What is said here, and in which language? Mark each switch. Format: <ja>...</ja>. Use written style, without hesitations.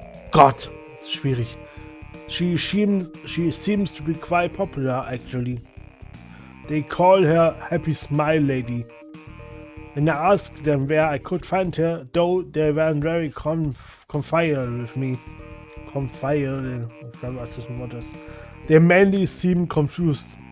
<de>Gott, das ist schwierig.</de> <en>She seems to be quite popular, actually. They call her Happy Smile Lady. When I asked them where I could find her, though they weren't very confident with me.</en> <de>Confident, was das ein Wort ist.</de> <en>They mainly seemed confused.</en>